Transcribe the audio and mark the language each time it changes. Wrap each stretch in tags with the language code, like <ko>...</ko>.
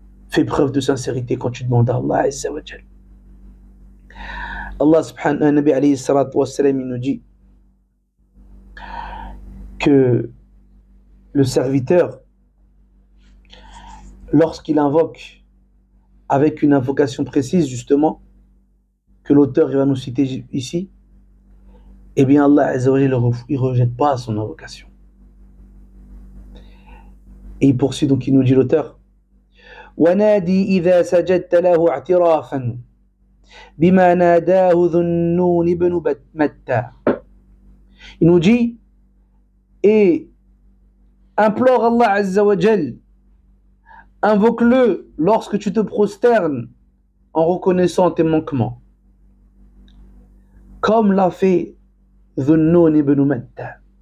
<fr>Fais preuve de sincérité quand tu demandes à Allah Azza wa Jalla. Allah subhanahu wa ta'ala, alayhi salatu wa salam, il nous dit que le serviteur, lorsqu'il invoque avec une invocation précise, justement, que l'auteur va nous citer ici, eh bien Allah Azza wa Jalla, il ne rejette pas son invocation. Et il poursuit, donc il nous dit l'auteur,</fr> <ar>وَنَادِي إِذَا سَجَدْتَ لَهُ اعْتِرَافًا بِمَا نَادَاهُ ذُو النُّونِ بْنُ مَتَّى.</ar> <fr>Il nous dit, et implore Allah Azza wa Jal, invoque-le lorsque tu te prosternes en reconnaissant tes manquements, comme l'a fait Dhun-Nun ibn Matta.</fr>